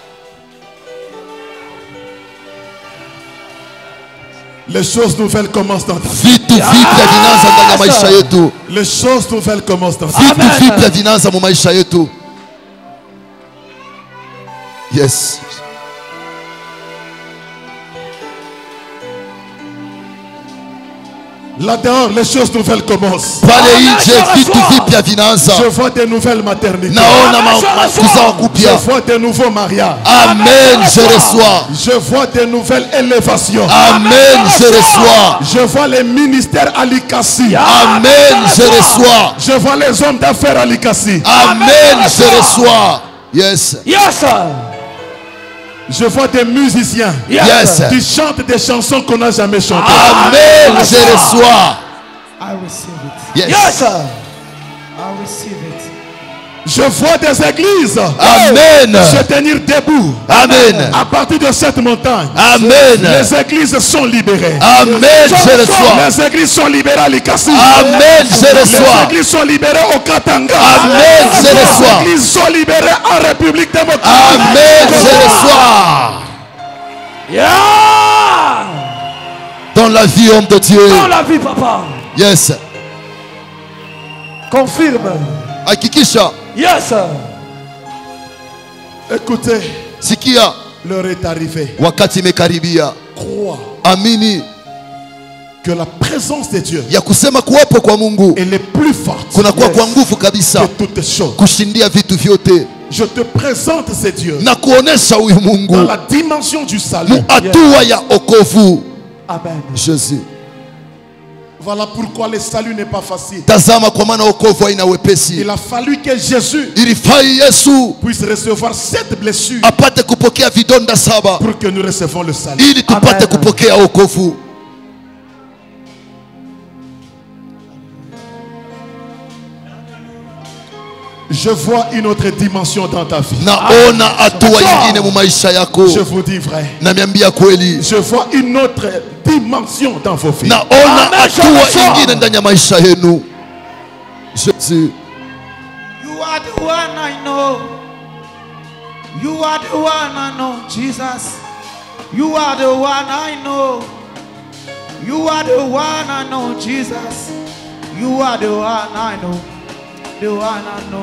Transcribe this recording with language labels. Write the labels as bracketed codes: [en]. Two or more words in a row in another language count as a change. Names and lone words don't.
[fr] Les choses nouvelles commencent dans ta vie. [sw] Vitu vipya vinaanza ndani ya maisha yetu. [fr] Les choses nouvelles commencent dans ta vie. [sw] Vitu vipya vinaanza mu maisha yetu. [en] Yes. [fr] Là-dehors, les choses nouvelles commencent. [sw] Pale nje vitu vipya vinaanza. [fr] Je vois des nouvelles maternités. [sw] Naona kuzaa [fr] Je [sw] kupya. [fr] vois des nouveaux mariages. Amen, je reçois. Je vois des nouvelles élévations. Amen, je reçois. Je vois les ministères à l'Ikassi. Amen, je reçois. Je vois les hommes d'affaires à l'Ikassi. Amen, je reçois. Yes. [en] Yes. [fr] Je vois des musiciens [en] Yes. [fr] qui chantent des chansons qu'on n'a jamais chantées. Amen, je reçois. [en] I receive it. Yes. Yes. I receive it. [fr] Je vois des églises Amen. se tenir debout. Amen. À partir de cette montagne, Amen. les églises sont libérées. Amen, je reçois. Les églises sont libérées à l'Ikassi. Amen, je Les reçois. églises sont libérées au Katanga. Amen, je reçois. Les églises sont libérées en République démocratique. Amen, je reçois. [en] Yeah. [fr] Dans la vie, homme de Dieu. Dans la vie, papa. [en] Yes. [fr] Confirme. [sw] Hakikisha. [en] Yes. [fr] Écoutez, [sw] Sikia, [fr] l'heure est arrivée. [sw] wakati imekaribia. [fr] Crois [sw] Amini [fr] que la présence de Dieu [sw] ya kusema kuwapo kwa Mungu [fr] elle est plus forte [sw] kunakuwa kwa nguvu [fr] que [sw] kabisa [fr] toutes choses. [sw] kushindia vitu vyote. [fr] Je te présente ce Dieu [sw] Na kuonesha huyu Mungu [fr] dans la dimension du salut. [sw] mu hatua ya okovu. [fr] Amen. Jésus. Voilà pourquoi le salut n'est pas facile. [sw] Tazama kwa maana okovu haina wepesi. [fr] Il a fallu que Jésus [sw] Ilifai Yesu [fr] puisse recevoir cette blessure [sw] apate kupokea vidonda saba [fr] pour que nous recevons le salut. [sw] ili tupate Amen. kupokea okovu. [fr] Je vois une autre dimension dans ta vie. [sw] Naona hatua nyingine mu maisha yako. [fr] Je vous dis vrai. [sw] Namiambia kweli. [fr] Je vois une autre dimension dans vos vies. [sw] Naona hatua nyingine ndani ya maisha yenu. [en] Jésus. You are the one I know. You are the one I know, Jesus. You are the one I know. You are the one I know, Jesus. You are the one I know. The one I know.